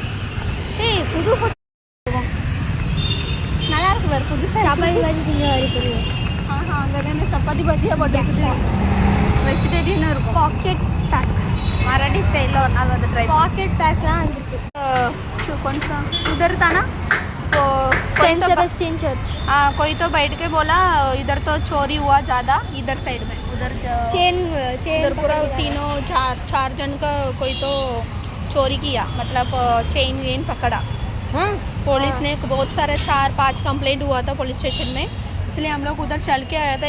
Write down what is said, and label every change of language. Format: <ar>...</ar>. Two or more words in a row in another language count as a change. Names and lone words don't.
<ta>புது நல்லா இருக்கு வேறு புதுசாக சப்பாத்தி பாத்தி அங்கே தானே சப்பாத்தி பாத்தியாக போட்டுருக்குது. வெஜிடேரியனும் இருக்கும். பாக்கெட் பேக் மராட்டி ஸ்டைலில் ஒரு நாள் வந்து ட்ரை பாக்கெட் பேக்லாம் வந்துருக்கு.</ta> <hi>கொஞ்சம் उधर था ना वो सेंट सेबेस्टियन चर्च. कोई तो बैठ के बोला इधर तो चोरी हुआ ज़्यादा, इधर साइड में उधर चेन उधर पूरा तीनों चार जन का कोई तो चोरी किया, मतलब चेन पकड़ा. पुलिस ने बहुत सारे 4-5 कंप्लेंट हुआ था पुलिस स्टेशन में, इसलिए हम लोग उधर चल के आया था.</hi>